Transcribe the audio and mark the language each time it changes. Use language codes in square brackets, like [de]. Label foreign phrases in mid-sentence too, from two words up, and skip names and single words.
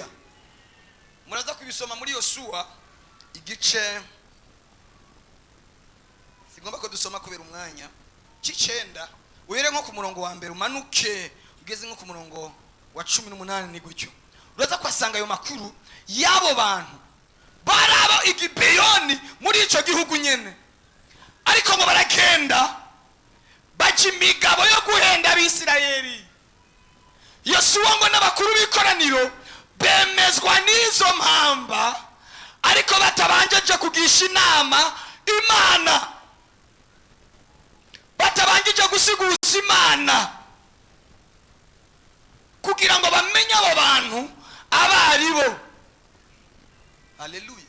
[rn] Muraza kubisoma muri Yosuwa igice, sigomba ko dusoma kubera umwanya, cy'icenda uhere nko ku murongo wa mbere umanuke ugeze nko ku murongo wa 18 ni gutyo. Uraza kwasanga ayo makuru yabo bantu baraba igibeyoni muri ico gihugu nyene, ariko ngo baragenda baca imigabo yo guhenda Abisirayeli. Yosuwa ngo n'abakuru b'ikoraniro bemezwa n'izo mpamba, ariko batabanjeje kugisha inama Imana, batabanjeje gusiguza Imana kugira ngo bamenye abo bantu abari bo.